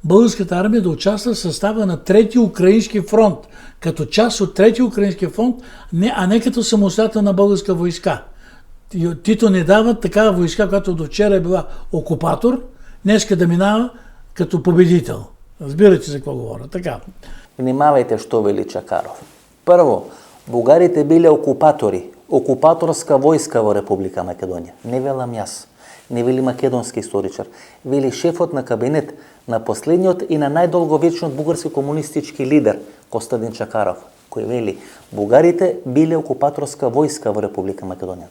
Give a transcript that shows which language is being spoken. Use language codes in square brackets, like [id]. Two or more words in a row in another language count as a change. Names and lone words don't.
[bg] българската армия да участва в състава на Трети украински фронт, като част от Трети украински фронт, а не като самостоятелна българска войска. Тито не дава такава войска, която до вчера е била окупатор, днеска да минава като победител. Разбирате за какво говоря. Така. [mk] Внимавайте що вели Чакаров. Прво, бугарите биле окупатори, окупаторска войска во Република Македонија. Не велам јас, не вели македонски историчар, вели шефот на кабинет на последниот и на најдолговечниот бугарски комунистички лидер Костадин Чакаров, кој вели бугарите биле окупаторска войска во Република Македонија.